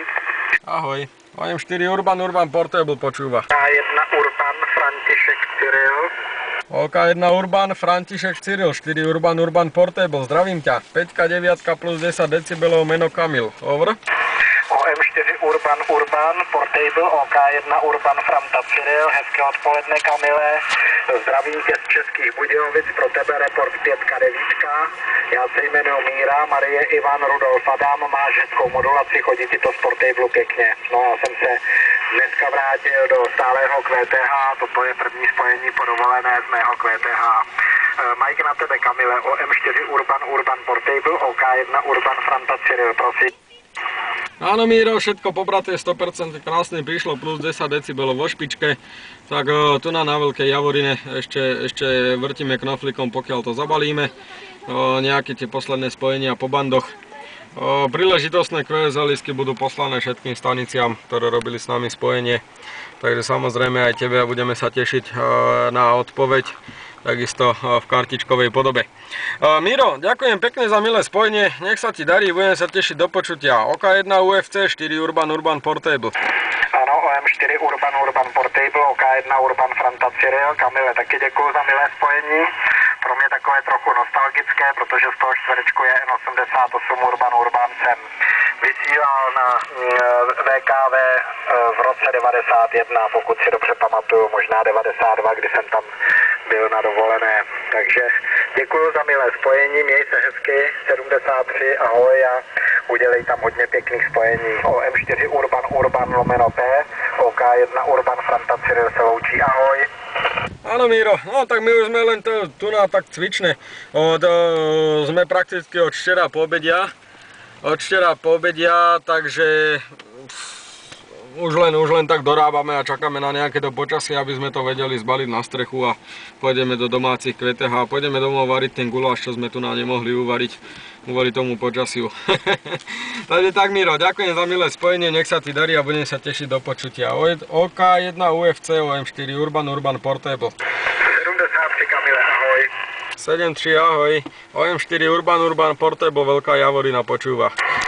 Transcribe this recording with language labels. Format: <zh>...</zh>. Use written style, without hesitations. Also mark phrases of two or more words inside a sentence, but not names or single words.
<sk>Ahoj, OM4 Urban Portable počúva. A1 Urban František Cyril. OK1 Urban František Cyril, 4 Urban Portable, zdravím ťa. 5 9 plus 10 decibelov, meno Kamil, over.</sk> <cs>OM4 Urban Portable, OK1 Urban Franta Cyril, hezké odpoledne Kamile, zdravím tě z Českých Budějovic, pro tebe report 5 9. Já se jmenuji Míra, Marie, Ivan, Rudolf, Adam, máš hezkou modulaci, chodí ti to z Portable pěkně. No já jsem se dneska vrátil do stálého QTH, toto je první spojení po dovolené z mého QTH. Mike na tebe Kamile, OM4 Urban Portable, OK1 Urban Franta Cyril, prosím.</cs> <sk>Áno Míro, všetko pobraté 100% krásne, prišlo plus 10 decibelov vo špičke, tak tu na Veľkej Javorine ešte vrtíme knoflikom, pokiaľ to zabalíme, nejaké tie posledné spojenia po bandoch. Príležitostné QSL-isky budú poslané všetkým staniciam, ktoré robili s nami spojenie, takže samozrejme aj tebe budeme sa tešiť na odpoveď, takisto v kartičkovej podobe. Miro, ďakujem pekne za milé spojenie, nech sa ti darí, budem sa tešiť do počutia. OK1 UFC 4 Urban Portable.</sk> <cs>Ano, OM4 Urban Portable, OK1 Urban Franta Cyril, Kamile, taky děkuji za milé spojení. Pro mě takové trochu nostalgické, protože z toho čtverečku je N88 Urban jsem vysílal na VKV v roce 91, pokud si dobře pamatuju, možná 92, kdy jsem tam byl na dovolené. Takže děkuji za milé spojení, měj se hezky, 73, ahoj a udělej tam hodně pěkných spojení. OM4 Urban lomeno P, OK1 Urban Franta Cyril se loučí, ahoj.</cs> <sk>Áno Míro, no tak my už sme len tu na tak cvične, sme prakticky od včera po obedia, takže už len tak dorábame a čakáme na nejaké to počasie, aby sme to vedeli zbaliť na strechu a pôjdeme do domácich QTH a pôjdeme domov variť ten guláš, čo sme tu nemohli uvariť kvôli tomu počasiu. Takže tak Miro, ďakujem za milé spojenie, nech sa ti darí a budem sa tešiť do počutia. OK1 UFC OM4 Urban Portable. 73 Kamile, ahoj. 7.3, ahoj. OM4 Urban Portable, Veľká Javorina počúva.</sk>